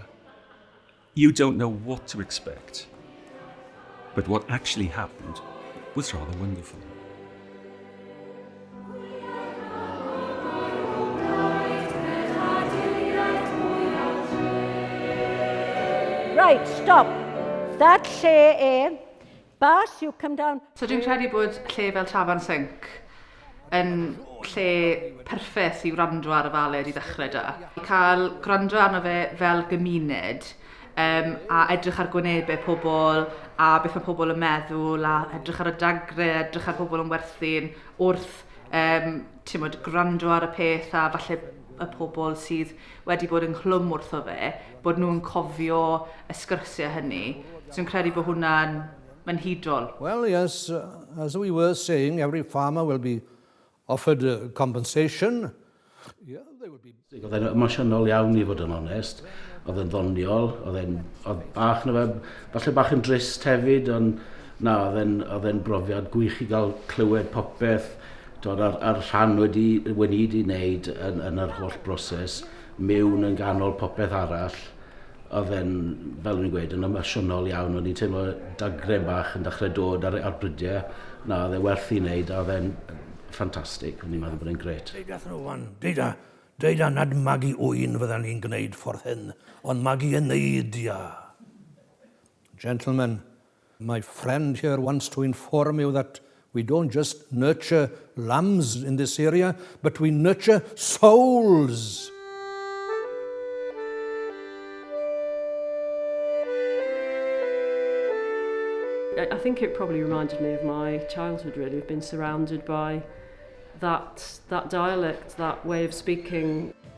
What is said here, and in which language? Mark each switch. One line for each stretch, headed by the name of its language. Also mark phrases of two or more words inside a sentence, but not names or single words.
English: You don't know what to expect, but what actually happened was rather wonderful. Right, stop. That lle Bas, you come down.
Welsh: So dwi'n credu bod lle fel Tafarn Sync yn lle perffaith i wrando ar y faled i ddechrau da. I cael gwrando arno fe fel gymuned a edrych ar gwynebau pobl a beth mae pobl yn meddwl a edrych ar y dagre, edrych ar pobl yn werthu'n wrth gwrando ar y peth a falle y pobl sydd wedi bod yn chlwm wrtho fe, bod nhw'n cofio y sgyrsiau hynny. So dwi'n credu bod hwnna'n manhidol.
English: Well, yes, as we were saying, every farmer will be offered compensation. Yeah, they will be...
Welsh: Oedd e'n emosiynol iawn i fod yn onest, oedd e'n ddoniol, oedd bach na fe, falle bach yn drist hefyd, ond na, oedd e'n brofiad gwych i gael clywed popeth, ar rhan wedi wneud yn yr holl broses, mewn yn ganol popeth arall. Oedd e'n, fel o'n i'n gweud, yn emosiynol iawn, o'n i'n teimlo dagren bach yn dechrau dod ar brydiau. Na, oedd e'n werth i wneud, oedd e'n ffantastig, o'n i'n meddwl bod e'n gret. Deud nhw wan, deud nad magu wyn fydden ni'n gwneud ffordd hyn, ond magu yn neud, ia.
English: Gentlemen, my friend here wants to inform you that we don't just nurture lambs in this area, but we nurture souls. I think it probably reminded me of my childhood, really, of being surrounded by that dialect, that way of speaking.